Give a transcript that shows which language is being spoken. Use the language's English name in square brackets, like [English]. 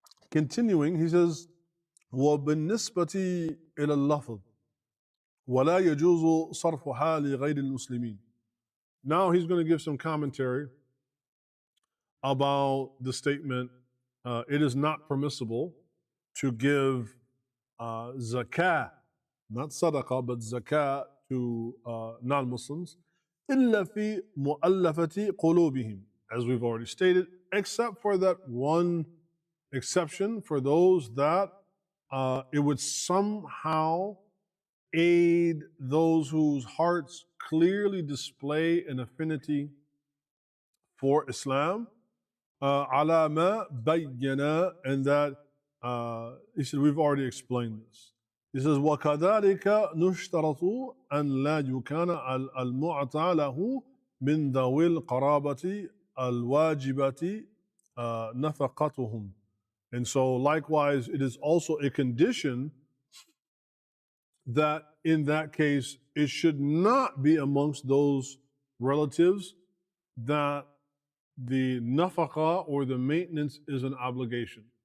[English] Continuing, he says, [Arabic] وَبِالنِّسْبَةِ إِلَى اللَّفْظِ وَلَا يَجُوزُ صَرْفُهَا لِغَيْرِ الْمُسْلِمِينَ. [English] Now he's going to give some commentary about the statement, it is not permissible to give zakah, not sadaqah, but zakah to non-Muslims, [Arabic] إِلَّا فِي مُؤَلَّفَةِ قُلُوبِهِمْ, [English] as we've already stated, except for that one exception for those that it would somehow aid those whose hearts clearly display an affinity for Islam, [Arabic] على ما بينا, [English] and that he said we've already explained this. He says [Arabic] وكذلك نشترط أن لا يكون المعطى له من ذوي القرابة الواجبة نفقتهم. [English] And so likewise, it is also a condition that in that case, it should not be amongst those relatives that the nafaqah or the maintenance is an obligation.